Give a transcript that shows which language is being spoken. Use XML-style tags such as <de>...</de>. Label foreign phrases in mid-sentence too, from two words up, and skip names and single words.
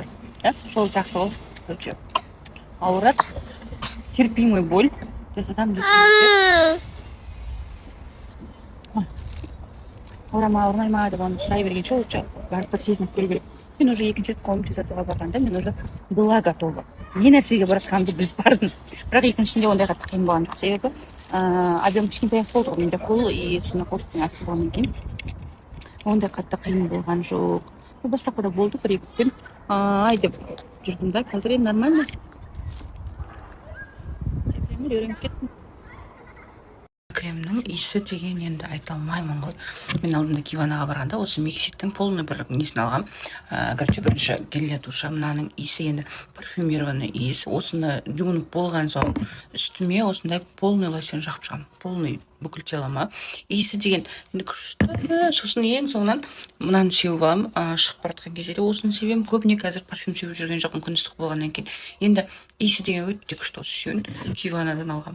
<kk>Сол сияқты ол ауырады,</kk> <ru>терпимый боль.</ru> <kk>Жасатам десеңіздер. Ауыра ма, ауырмай ма деп оны сұрай бергенше лучше барып бір сезініп көру керек. Мен уже екінші рет қолым жасатуға барғанда мен</kk> <ru>уже была готова.</ru> <kk>Не нәрсеге баратқанымды біліп бардым. Бірақ екіншісінде ондай қатты қиын болған жоқ. Себебі объем кішкентай болды ғой, менде қол и сонда қолтықтың асты болғаннан кейін ондай қатты қиын болған жоқ. Бастапқыда болды, 1-2 күн ай деп жүрдім да, қазір енді нормально. Үйреніп кеттім. Кремнің иісі деген енді айта алмаймын ғой. Мен алдында Киванаға барғанда осы Мексиктің полный бір несін алғам.</kk> <ru>Короче, бірінші гель для душа,</ru> <kk>мынаның иісі енді парфюмированный иіс. Осыны жуынып болған соң үстіме осындай полный лосьон жағып шығам. Полный бүкіл телома. Иісі деген енді күшті. Сосын ең соңынан мынаны сеуіп алам. Шығып баратқан кезде де осыны себем. Көбіне қазір парфюм сеуіп жүрген жоқпын, күн ыстық болғаннан кейін. Енді иісі деген өте күшті, осы үшеуін Киванадан алғам.</kk>